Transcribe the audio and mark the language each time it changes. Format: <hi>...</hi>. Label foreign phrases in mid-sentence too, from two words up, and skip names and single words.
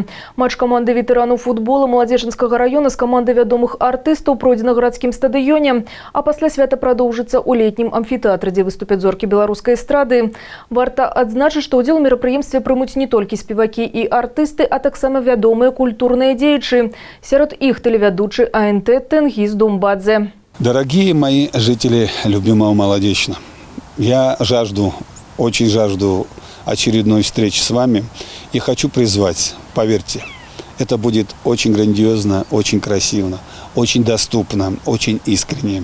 <be>Матч каманды ветэранаў футбола Маладзежынскага района з камандай вядомых артыстаў пройдзе на гарадскім стадыёне, а пасля свята прадоўжыцца ў летнім амфітэатры, дзе выступяць зоркі беларускай эстрады. Варта адзначыць, што ўдзел у мерапрыемстве прымуць не толькі спевакі і артысты, а таксама вядомыя культурныя дзеячы. Сярод іх тэлевядучы АНТ Тенгиз Думбадзе.</be> <ru>Дорогие мои жители любимого Молодечно, я очень жажду очередной встречи с вами и хочу призвать, поверьте, это будет очень грандиозно, очень красиво, очень доступно, очень искренне.</ru>